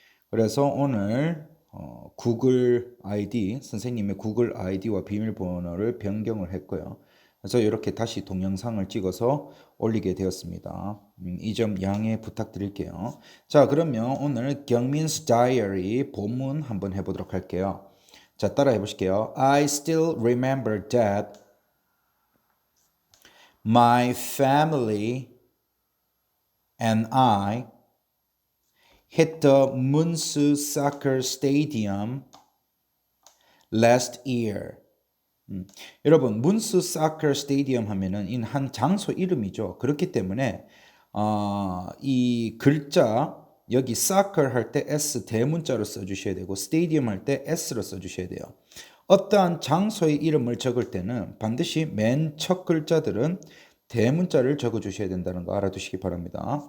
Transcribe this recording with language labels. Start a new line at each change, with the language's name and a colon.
Korean: 그래서 오늘 구글 아이디, 선생님의 구글 아이디와 비밀번호를 변경을 했고요. 그래서 이렇게 다시 동영상을 찍어서 올리게 되었습니다. 이 점 양해 부탁드릴게요. 자, 그러면 오늘 경민's Diary 본문 한번 해보도록 할게요. 자, 따라해 보실게요.
English: I still remember that my family and I hit the Munsu Soccer Stadium last year.
Korean: 여러분, 문스 사커 스테디엄 하면은 한 장소 이름이죠. 그렇기 때문에 이 글자 여기 사커 할 때 S 대문자로 써주셔야 되고 스테디엄 할 때 S로 써주셔야 돼요. 어떠한 장소의 이름을 적을 때는 반드시 맨 첫 글자들은 대문자를 적어주셔야 된다는 거 알아두시기 바랍니다.